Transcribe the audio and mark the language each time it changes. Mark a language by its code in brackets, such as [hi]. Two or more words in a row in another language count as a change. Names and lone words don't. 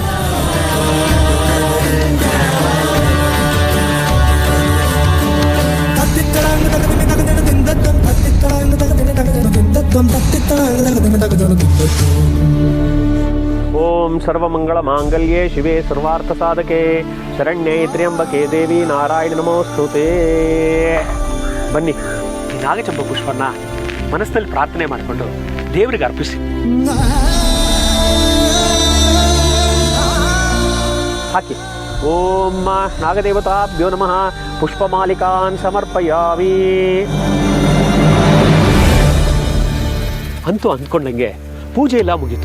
[sa] ओम सर्वमंगल मांगल्ये शिवे सर्वार्थ साधके शरण्ये त्र्यंबके देवी नारायण नमोस्तुते. [kn] बन्नी ನಾಗಚಂಪ ಪುಷ್ಪನ್ನ ಮನಸ್ಸಲ್ಲಿ ಪ್ರಾರ್ಥನೆ ಮಾಡಿಕೊಂಡು ದೇವರಿಗೆ ಅರ್ಪಿಸಿ. ಹಾಕಿ. [sa] ಓಂ ನಾಗದೇವತಾಭ್ಯೋ ನಮಃ ಪುಷ್ಪಮಾಲಿಕಾನ್ ಸಮರ್ಪಯಾಮಿ. [kn] ಅಂತೂ ಅಂದ್ಕೊಂಡಂಗೆ ಪೂಜೆ ಎಲ್ಲ ಮುಗೀತು.